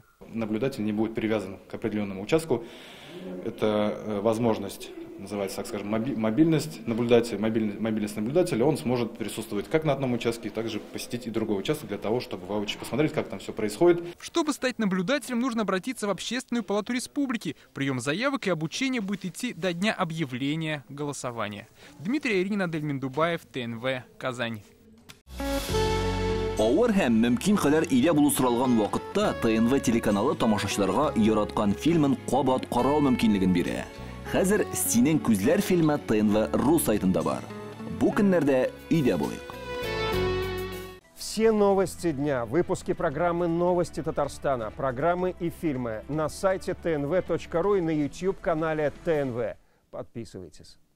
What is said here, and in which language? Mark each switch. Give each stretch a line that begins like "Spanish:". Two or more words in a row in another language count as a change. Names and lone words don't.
Russian: Наблюдатель не будет привязан к определенному участку. Это возможность, называется, так скажем, мобильность наблюдателя. Он сможет присутствовать как на одном участке, также посетить и другой участок для того, чтобы воочию посмотреть, как там все происходит. Чтобы стать наблюдателем, нужно обратиться в Общественную палату республики. Прием заявок и обучение будет идти до дня объявления голосования. Дмитрий Иринин, Адель Миндубаев, ТНВ, Казань.
Tatar: Авыр һәм мөмкин кадәр илә булу соралган вакытта ТНВ телеканалы тамашачыларга яраткан фильмын кабат карау мөмкинлеген бирә. Хәзер «Синең күзләр» фильмы ТНВ.ру сайтында бар. Бу көннәрдә өйдә булыйк.
Russian: Все новости дня, выпуски программы «Новости Татарстана», программы и фильмы на сайте tnv.ru и на YouTube-канале ТНВ. Подписывайтесь.